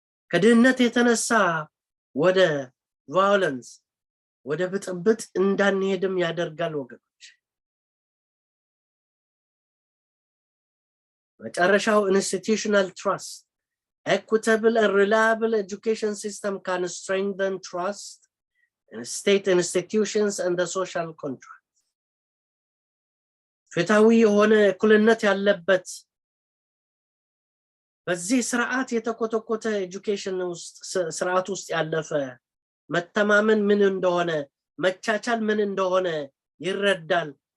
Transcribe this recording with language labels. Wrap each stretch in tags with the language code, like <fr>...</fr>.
<am>ከድህነት የተነሳ ወደ ቫዮለንስ ወደ ብጥብጥ እንዳንሄድም ያደርጋል ወገኖች። መጨረሻው</am> <en>institutional trust. Equitable and reliable education system can strengthen trust in state institutions and the social contract.</en> <am>ፍትሃዊ የሆነ እኩልነት ያለበት በዚህ ስርዓት የተኮተኮተ ኤጁኬሽን ውስጥ ስርዓት ውስጥ ያለፈ መተማመን ምን እንደሆነ መቻቻል ምን እንደሆነ ይረዳል።</am>